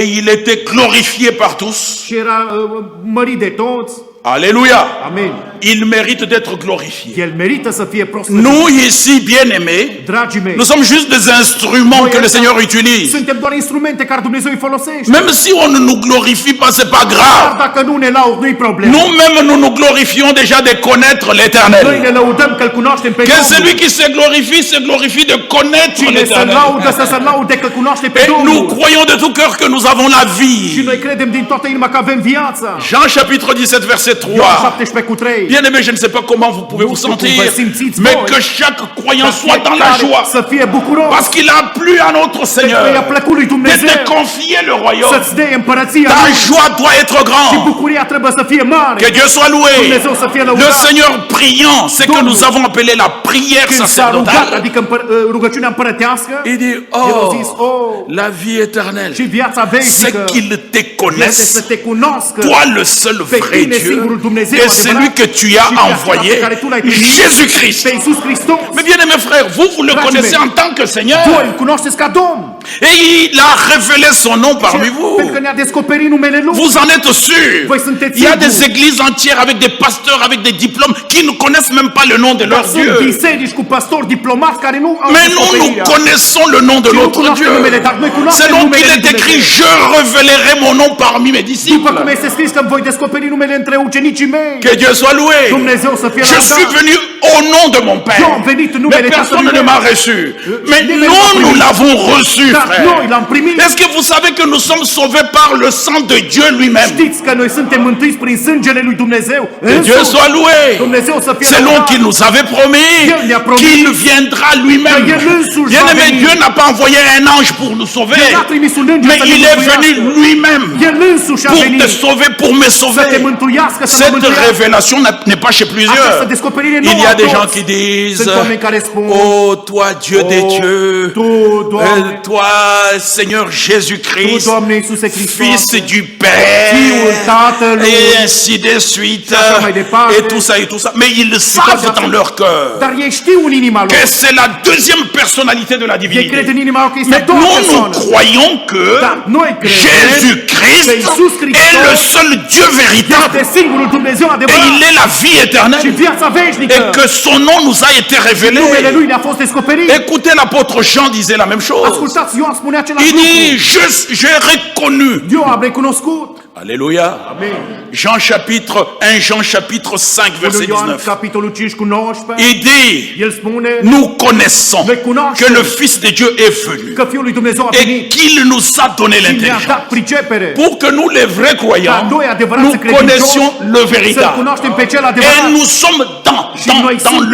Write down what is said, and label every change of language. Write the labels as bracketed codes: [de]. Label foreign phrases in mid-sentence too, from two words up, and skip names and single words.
[fr] et il était glorifié par tous. [ro] și era mărit de toți [fr] Alléluia. [ro] Amin. [fr] Il mérite d'être glorifié. [ro] El merită să fie proslăvit. [fr] Nous ici, bien-aimés, [ro] Dragii mei, [fr] nous sommes juste des instruments que le Seigneur utilise. [ro] suntem doar instrumente care Dumnezeu îi folosește. [fr] Même si on ne nous glorifie pas, c'est pas [ro] Dar [fr] grave. [ro] dacă nu ne laud, nu-i problemă. [fr] Nous-mêmes, nous nous glorifions déjà de connaître [ro] Noi [fr] l'Éternel. [ro] ne lăudăm că îl cunoaștem pe [fr] Que [ro] Domnul. [fr] celui qui se glorifie de connaître [ro] Cine se [fr] l'Éternel. [ro] laudă să se laude că cunoaște pe [fr] Et nous [ro] Domnul. [fr] croyons de tout cœur que nous avons la [ro] Și [fr] vie. [ro] noi credem din toată inima că avem viața. [fr] Jean chapitre 17 verset [ro] Ioan [fr] 3. [ro] 17 cu 3. [fr] Bien aimé, je ne sais pas comment vous pouvez vous [ro] Nu știu cum [fr] sentir, [ro] vă simțiți [fr] mais [ro] voi. [fr] que chaque croyant [ro] Dar [fr] soit dans la [ro] fiecare [fr] joie. [ro] să fie bucuros. [fr] Parce qu'il a plu à notre [ro] Pentru că i-a [fr] Seigneur [ro] plăcut lui [fr] de [ro] Dumnezeu [fr] te confier le royaume. [ro] să-ți dea împărăția [fr] Ta [ro] lui. [fr] joie doit être [ro] Și [fr] grande. [ro] bucuria trebuie să fie mare. [fr] Que Dieu soit loué. [ro] Dumnezeu să fie [fr] Le [ro] lăudat. [fr] Seigneur priant, c'est que [ro] Domnul, [fr] nous avons appelé la prière [ro] Când s-a rugat, [fr] sacerdotale. [ro] adică rugăciunea împărătească, [fr] Il dit, [ro] el a zis, [fr] oh, la vie éternelle, [ro] și viața [fr] c'est [ro] veșnică [fr] qu'il te [ro] este să [fr] connaisse, [ro] te cunoască [fr] toi le seul [ro] pe [fr] vrai [ro] tine [fr] Dieu, [ro] singurul Dumnezeu [fr] et celui [ro] adevărat [fr] que tu as [ro] și pe acela [fr] envoyé, [ro] pe care tu l-ai trimis, [fr] Jésus-Christ. [ro] pe Iisus Hristos. [fr] Mais bien aimés frères, vous le [ro] Dragii [fr] connaissez [ro] mei, [fr] en tant que Seigneur. [ro] Voi îl cunoașteți ca Domn. [fr] Et il a révélé son nom parmi vous. [ro] Pentru că ne-a descoperit numele Lui. [fr] Vous en êtes sûr. [ro] Voi sunteți [fr] Il y a [ro] siguri. [fr] des églises entières avec des pasteurs, avec des diplômes, qui ne connaissent même pas le nom de leur [ro] Sunt [fr] Dieu. [ro] biserici cu pastori diplomați care nu au [fr] Mais nous, nous [ro] descoperirea. [fr] connaissons le nom de [ro] Și nu [fr] notre [ro] cunoaștem [fr] Dieu. [ro] numele, dar noi cunoaștem [fr] C'est donc [ro] numele [fr] qu'il [ro] lui [fr] est écrit, [ro] Dumnezeu. [fr] je révélerai mon nom parmi mes [ro] După [fr] disciples. [ro] cum este scris că voi descoperi numele între ucenicii mei. [fr] Que Dieu soit loué. [ro] Dumnezeu să fie [fr] Je suis [ro] lăudat. [fr] venu au nom de mon Père. [ro] Eu am venit în [fr] Mais [ro] numele [fr] personne [ro] Tatălui [fr] ne [ro] meu. [fr] m'a reçu. Mais [ro] nimeni nu [fr] nous, [ro] m-a primit. [fr] nous l'avons reçu, [ro] Dar [fr] frère. [ro] noi l-am primit. [fr] Est-ce que vous savez que nous sommes sauvés par le sang de Dieu lui-même? [ro] Știți că noi suntem mântuiți prin sângele lui Dumnezeu. [fr] Que Dieu [ro] Însuși. [fr] soit loué. [ro] Dumnezeu să fie [fr] Selon [ro] lăudat. [fr] qu'il nous avait promis [ro] El ne-a promis [fr] qu'il viendra lui-même. [ro] că El însuși [fr] Bien [ro] va [fr] aimé, [ro] veni. [fr] Dieu n'a pas envoyé un ange pour nous sauver, [ro] El n-a trimis un înger [fr] mais [ro] să ne [fr] il est venu [ro] mântuiască. [fr] lui-même [ro] El însuși a [fr] pour [ro] venit [fr] te sauver, pour me [ro] să te [fr] sauver. [ro] mântuiască, să mă [fr] Cette [ro] mântuiască. [fr] révélation n'est pas chez [ro] Această [fr] plusieurs. [ro] descoperire nu [fr] Il y a [ro] a [fr] des [ro] toți. [fr] gens qui disent, [ro] Sunt oameni care spun, [fr] oh toi Dieu des [ro] "Oh, [fr] dieux, [ro] Tu, Doamne, [fr] toi Seigneur [ro] Tu, [fr] Jésus-Christ, [ro] Doamne Iisuse Hristos, [fr] Fils du [ro] Fiul [fr] Père, [ro] Tatălui, [fr] et ainsi de suite, [ro] așa mai departe. [fr] et tout ça. Mais ils savent dans leur cœur [ro] dar ei știu în inima lor. [fr] que c'est la deuxième personnalité de la [ro] Ei cred [fr] divinité. [ro] în inima lor că este [fr] Mais [ro] două [fr] nous, nous [ro] persoane. [fr] croyons que [ro] Dar noi credem [fr] Jésus-Christ [ro] că Iisus Hristos [fr] est le seul Dieu véritable [ro] este singurul Dumnezeu [fr] et [ro] adevărat [fr] il est la vie [ro] și [fr] éternelle [ro] viața veșnică. [fr] et que son nom nous a été révélé. [ro] Numele Lui ne-a fost descoperit. [fr] Écoutez, l'apôtre Jean disait la même chose. [ro] Ascultați, Ioan spune același [fr] Il [ro] lucru. [fr] dit, j'ai reconnu. [ro] Eu am recunoscut. [fr] Alléluia. [ro] Amen. [fr] Jean chapitre 1, Jean chapitre 5, verset [ro] Ioan, 19. capitolul 5 cu 19. [fr] Il dit, [ro] El spune [fr] nous connaissons [ro] Noi cunoaștem [fr] que le Fils de Dieu est venu [ro] că Fiul lui Dumnezeu a [fr] et [ro] venit [fr] qu'il nous a donné [ro] și ne-a [fr] l'intelligence. [ro] dat pricepere. [fr] Pour que nous, les vrais [ro] Ca [fr] croyants, [ro] noi adevărați [fr] nous [ro] credincioși [fr] connaissions le [ro] să-L [fr] véritable. [ro] cunoaștem pe cel [fr] Et [ro] adevărat. [fr] nous sommes [ro] Și noi [fr] dans le